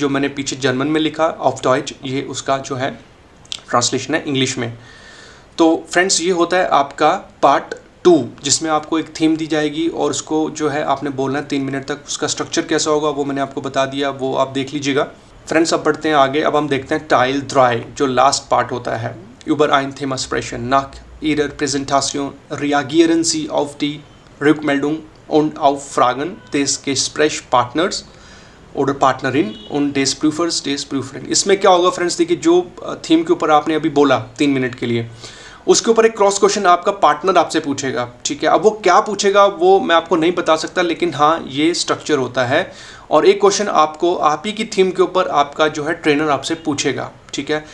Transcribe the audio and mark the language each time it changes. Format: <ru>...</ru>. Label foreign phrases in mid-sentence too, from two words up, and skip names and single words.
<hi>जो मैंने पीछे जर्मन में लिखा</hi> <de>auf Deutsch,</de> <hi>ये उसका जो है ट्रांसलेशन है इंग्लिश में. तो फ्रेंड्स ये होता है आपका पार्ट 2, जिसमें आपको एक थीम दी जाएगी और उसको जो है आपने बोलना है 3 मिनट तक. उसका स्ट्रक्चर कैसा होगा वो मैंने आपको बता दिया, वो आप देख लीजिएगा. फ्रेंड्स अब बढ़ते हैं आगे. अब हम देखते हैं Teil 3, जो लास्ट पार्ट होता है.</hi> <de>Über ein Thema sprechen. Nach Ihrer Präsentation reagieren Sie auf die Rückmeldung und auf Fragen des Gesprächspartners oder Partnerin und des Prüfers, des Prüferin.</de> <hi>इसमें क्या होगा फ्रेंड्स, देखिए जो थीम के ऊपर आपने अभी बोला 3 मिनट के लिए, उसके ऊपर एक</hi> <en>cross question</en> <hi>आपका पार्टनर आपसे पूछेगा, ठीक है. अब वो क्या पूछेगा वो मैं आपको नहीं बता सकता, लेकिन हाँ ये स्ट्रक्चर होता है. और एक क्वेश्चन आपको आप ही की थीम के ऊपर आपका जो है ट्रेनर आपसे पूछेगा, ठीक है.</hi>